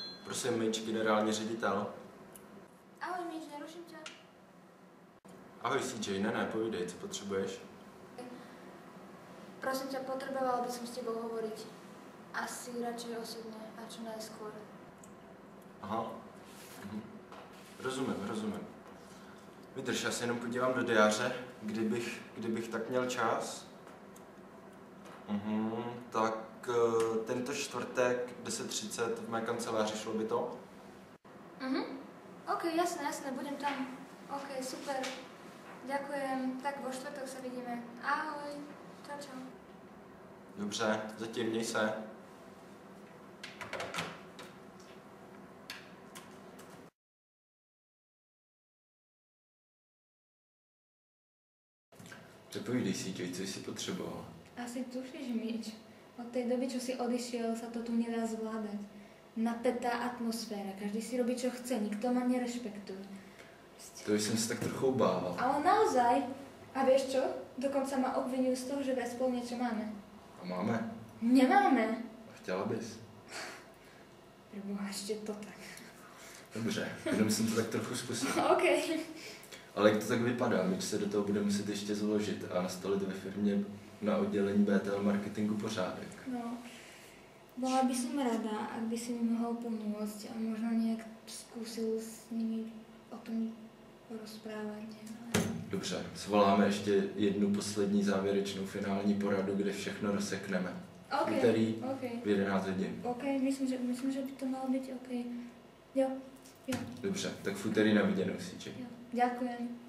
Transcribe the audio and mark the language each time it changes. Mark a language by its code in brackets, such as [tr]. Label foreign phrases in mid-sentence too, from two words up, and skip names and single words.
[cs] Prosím, Mitch, generální ředitel. Ahoj, Mitch, neruším tě. Ahoj, CJ, ne, povídej, co potřebuješ? [sk] Prosím ťa, potrebovala by som s tebou hovoriť. Asi radšej osobne a čo najskôr. Aha. [cs] Rozumím. Vydrž, já se jenom podívám do diáře, kdybych tak měl čas. Tak tento čtvrtek 10:30 v mé kanceláři, šlo by to? [sk] OK, jasné, budem tam. OK, super. Ďakujem, tak vo štvrtok sa vidíme. Ahoj, čau. [cs] Dobře, zatím měj se. Tak povídej, CJ, co jsi potřeboval? [sk] Asi tušíš, Mitch. Od tej doby, čo si odišiel, sa to tu nedá zvládať. Napätá atmosféra, každý si robí, čo chce, nikto ma nerešpektuje. [cs] To jsem se tak trochu bál. [sk] Ale naozaj. A vieš čo? Dokonca ma obvinujú z toho, že vraj spolu niečo máme. [cs] A máme? [sk] Nemáme. [cs] A chtěla bys? [sk] Preboha, ešte to tak. [cs] Dobře, jenom jsem to tak trochu zkusil. OK. Ale jak to tak vypadá, my se do toho budeme muset ještě zložit a nastolit ve firmě na oddělení BTL marketingu pořádek. No, [sk] bola by som rada, ak by si mi mohol pomôcť a možno nejak skúsil s nimi o tom porozprávať. [cs] Dobře, svoláme ještě jednu poslední závěrečnou finální poradu, kde všechno rozsekneme. OK, Úterý OK. v 11 hodin. [sk] OK, myslím, že by to malo byť OK. [cs] Jo. Dobře, tak v úterý na viděnou, CJ. [sk] Jo. Ďakujem.